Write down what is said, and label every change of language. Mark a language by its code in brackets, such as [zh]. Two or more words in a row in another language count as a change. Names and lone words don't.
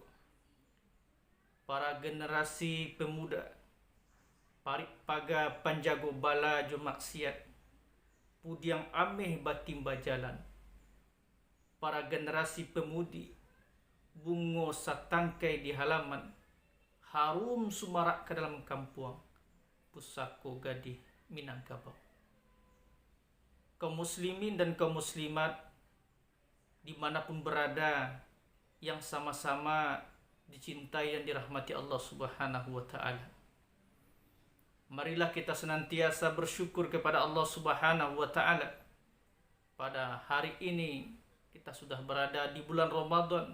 [id] Para generasi pemuda, [min] parik paga panjago bala jo maksiat, pudiang ameh batimba jalan. [id] Para generasi pemudi, [min] bungo satangkai di halaman, harum sumarak ke dalam kampung, pusako gadih Minangkabau. [id] Kaum muslimin dan kaum muslimat dimanapun berada, yang sama-sama dicintai dan dirahmati Allah [ar] Subhanahu wa ta'ala. [id] Marilah kita senantiasa bersyukur kepada Allah [ar] Subhanahu wa ta'ala. [id] Pada hari ini kita sudah berada di bulan Ramadan.